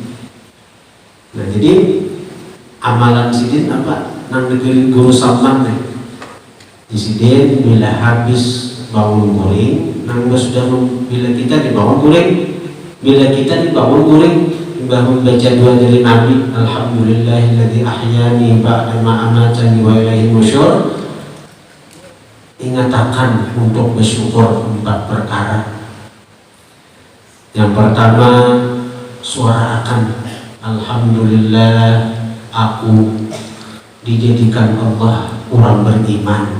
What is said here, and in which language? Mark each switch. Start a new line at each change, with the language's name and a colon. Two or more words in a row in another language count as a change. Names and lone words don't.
Banjar: Nah, jadi amalan Sidin apa? Nang negeri Guru Salman nih. Di Sidin bila habis bangun guring, nang sudah bila kita dibangun guring, bila kita dibangun guring, bangun baca doa dari Nabi,
Arabic: الحمد لله الذي أحيانا بعد ما أماتنا وإليه النشور.
Banjar: Ingatakan untuk bersyukur 4 perkara. Yang pertama, suarakan Alhamdulillah, aku dijadikan Allah orang beriman.